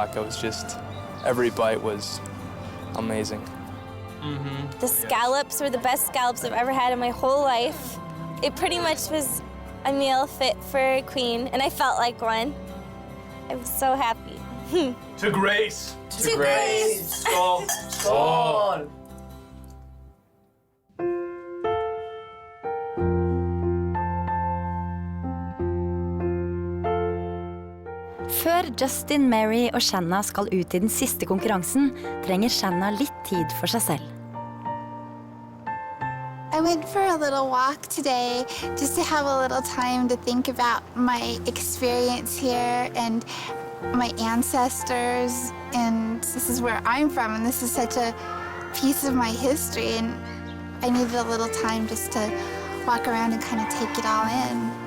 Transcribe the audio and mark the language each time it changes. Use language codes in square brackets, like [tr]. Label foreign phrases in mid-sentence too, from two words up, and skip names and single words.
[en] I was just, every bite was amazing. The scallops were the best scallops I've ever had in my whole life. It pretty much was a meal fit for a queen, and I felt like one. I was so happy. To Grace! To Grace! [no] Skål! Skål! Før Justin, Mary og Shanna skal ut i den siste konkurransen, trenger Shanna litt tid for seg selv. [en] I went for a little walk today just to have a little time to think about my experience here and my ancestors, and this is where I'm from, and this is such a piece of my history, and I needed a little time just to walk around and kind of take it all in.